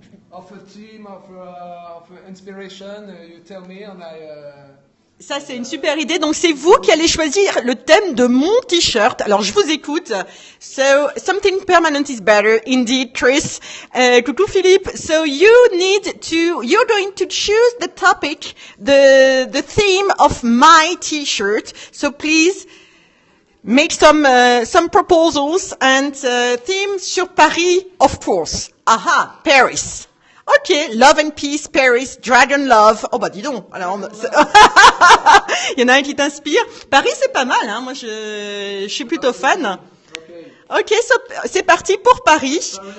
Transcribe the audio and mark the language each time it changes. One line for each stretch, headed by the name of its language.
English: of a theme, of inspiration, you tell me, and I.
French: Ça, c'est une super idée. Donc, c'est vous qui allez choisir le thème de mon t-shirt. Alors, je vous écoute.
English: So, something permanent is better, indeed, Chris.
French: Coucou, Philippe.
English: So, you're going to choose the topic, the theme of my t-shirt. So, please make some proposals, and theme sur Paris, of course. Aha, Paris. Ok, Love and Peace, Paris, Dragon Love.
French: Oh bah dis donc. Alors, il y en a un qui t'inspire. Paris, c'est pas mal, hein. Moi, je suis plutôt fan. Ok, c'est parti pour Paris.